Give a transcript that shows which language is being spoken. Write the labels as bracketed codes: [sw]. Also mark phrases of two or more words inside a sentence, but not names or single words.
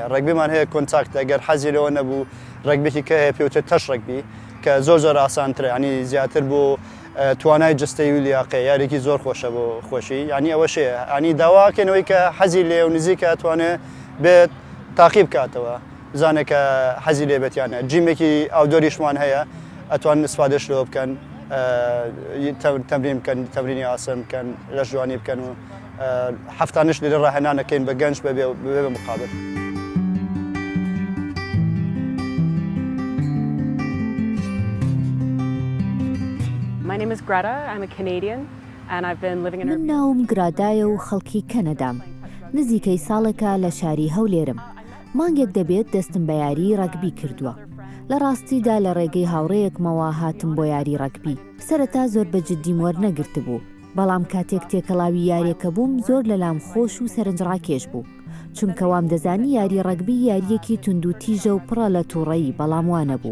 [ckb] ڕەگبیمان هەیە کۆنتاکتە، ئەگەر حەزی لەوە نەبوو ڕەگبێکی کە هەیە پێوترێت تەش ڕەگبی کە زۆر ئاسانترە، ینی زیاتر بۆ توانای جستەی و لیاقەیە، یارێکی زۆر خۆشە بۆ خۆشی، ینی ئەوەشەیە، ینی داواکەنەوەی کە حەزی لێ و نزیکە ئەتوانێت بێت تاقی بکاتەوە، بزانێت کە حەزی لێ بێتیانە. جیمێکی ئاودۆریشمان هەیە، ئەتوان استفادەش لەوە بکەن، تەمرین بکەن، تەمرینی ئاسان بکەن، لەش جوانی بکەن و هەفتانش لێرە ڕاهێنانەکەین بە گەنج بەبێ مقابل. [en] My name is Greta. I'm a Canadian and I've been living in [ckb] من ناوم گرادایە و خەڵکی کەنەدام. نزیکەی ساڵێکە لە شاری هەولێرم. مانگێک دەبێت دەستم بە یاری ڕەگبی کردووە. لە ڕاستیدا لە ڕێگەی هاوڕەیەکمەوە هاتم بۆ یاری ڕەگبی. سەرەتا زۆر بە جددیم وەرنەگرت بوو، بەڵام کاتێک تێکەڵاوی یاریەکە بووم زۆر لەلام خۆش و سەرنجڕاکێش بوو، چونکە وام دەزانی یاری ڕەگبی یاریەکی تونند و تیژە و پڕە لە تووڕەیی بەڵام وانە بوو.